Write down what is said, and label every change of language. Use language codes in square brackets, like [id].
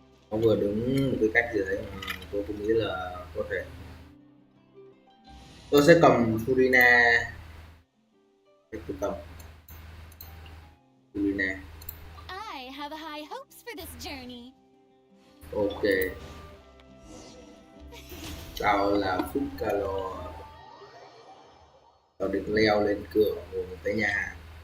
[vi] Nó vừa đúng một cái cách gì đấy mà tôi không nghĩ là có thể. Tôi sẽ cầm Furina, tôi cầm Furina. [en] I have high hopes for this journey. [vi] Ok, tao là Phúc Calo, tao định leo lên cửa của một cái nhà hàng.